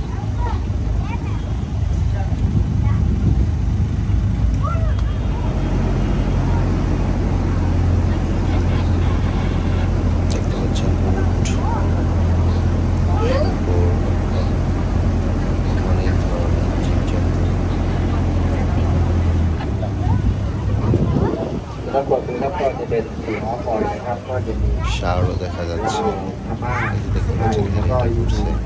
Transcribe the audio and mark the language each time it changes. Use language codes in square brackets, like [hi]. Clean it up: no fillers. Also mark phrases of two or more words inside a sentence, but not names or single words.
[bn] দেখতে পাচ্ছেন উট, শুকর, অনেক ধরনের জীবজন্তু। [th] ด้านบนคือด้านบนจะเป็น [bn] শাওরও দেখা যাচ্ছে, এই যে দেখতে পাচ্ছেন এখানে ঘুরছে।